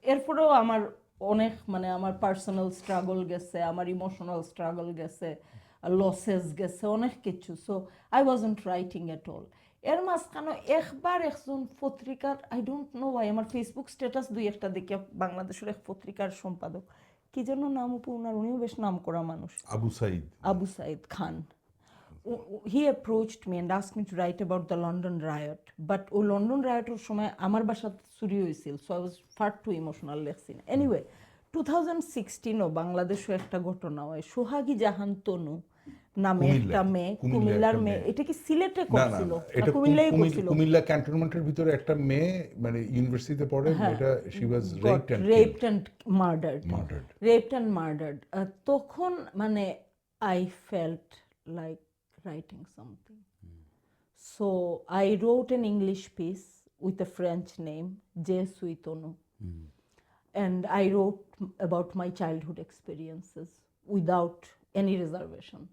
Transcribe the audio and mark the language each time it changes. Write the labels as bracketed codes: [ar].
[bn] এরপরেও আমার অনেক মানে আমার পার্সোনাল স্ট্রাগল গেছে, আমার ইমোশনাল স্ট্রাগল গেছে, লসেস গেছে, অনেক কিছু। So I wasn't writing at all. এর মাঝখানে একবার একজন পত্রিকার আই ডোন্ট নো ওয়াই আমার ফেসবুক স্ট্যাটাস দুই একটা দেখে বাংলাদেশের এক পত্রিকার সম্পাদক কি যেন নাম উনার, উনিও বেশ নাম করা মানুষ, আবু সাইদ খান. [en] He approached me and asked me to write about the London riot. [bn] But O London রায়টের সময় আমার বাসা চুরি হয়েছিল, so I was far too emotional লেখছি না. Anyway, 2016 বাংলাদেশে একটা ঘটনা হয়, সোহাগী জাহান তনু নামে একটা মেয়ে, কুমিল্লার মেয়ে, এটা কি সিলেটে করছিল? কুমিল্লাই করছিল। কুমিল্লা ক্যান্টনমেন্টের ভিতরে একটা মেয়ে মানে ইউনিভার্সিটিতে পড়ে, এটা she was [en] raped and murdered. তখন মানে I felt like writing something. So I wrote an English piece with a French name, Je suis Tonu. And I wrote about my childhood experiences without any reservation.